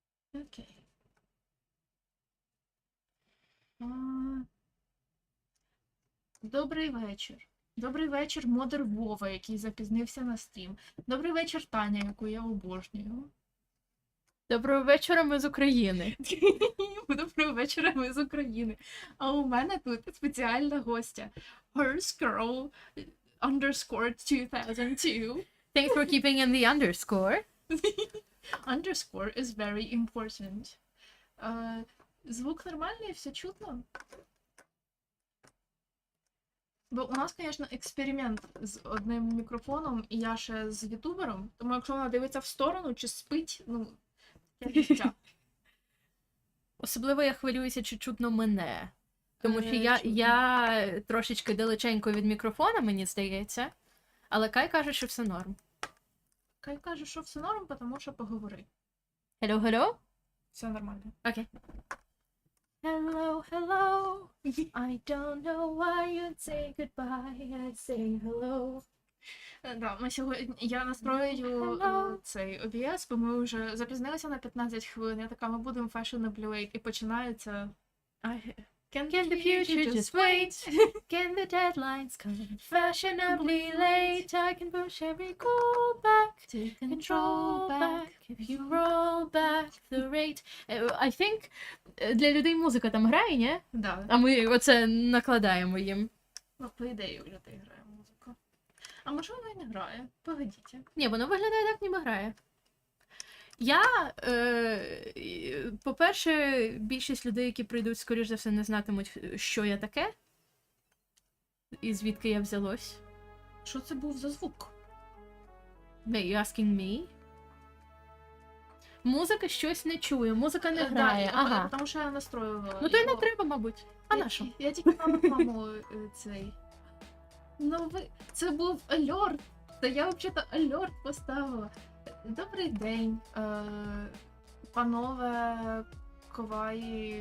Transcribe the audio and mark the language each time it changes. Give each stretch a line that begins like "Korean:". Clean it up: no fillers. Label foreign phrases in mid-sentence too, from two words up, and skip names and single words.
Ukrainian: Окей. Добрий вечір. Добрий вечір, модер Вова, який запізнився на стрім. Добрий вечір, Таня, яку я обожнюю. Доброго вечора, ми з України. Доброго вечора, ми з України. А у мене тут спеціальна гостя.
English: Horse Girl _ 2002. Thanks for keeping in the underscore. Underscore is very important.
Ukrainian: Звук нормальний, все чутно? Бо у нас, звісно, експеримент з одним мікрофоном, і я ще з ютубером, тому якщо вона дивиться в сторону чи спить, ну, я життя. Особливо я хвилююся, чи чутно мене. Тому що Чутно. я трошечки далеченько від мікрофона, мені здається. Але Кай каже, що все норм. Кай каже, що все норм, тому що поговори.
English: Hello?
Ukrainian: Все нормально. Окей.
English: Hello. I don't know why you'd say goodbye, I'd say hello.
Ukrainian: Да, ми сьогодні, я настрою цей OBS, бо ми вже запізнилися на 15 хвилин. Я така, ми будемо
English: fashionably late,
Ukrainian: і починається...
English: Can the future just wait? Can the deadlines come fashionably late? I can push every goal back, take control back, if you roll back the rate. I think
Ukrainian: для людей музика там грає, ні? Да. А ми оце накладаємо їм. Ну, по ідеї, у людей грає музика. А може вона і не грає? Погодіть. Ні, воно виглядає так, ніби грає. Я, по-перше, більшість людей, які прийдуть, скоріш за все, не знатимуть, що я таке. І звідки я взялось. Що це був за звук?
English: Are you asking me?
Ukrainian: Музика щось не чує, музика не грає. Ага. Тому що я настроювала. Ну то й не треба, мабуть. А на що? Я тільки маму цей. Ну ви. Це був альорт. Та я взагалі альорт поставила. Добрий день, панове Коваї.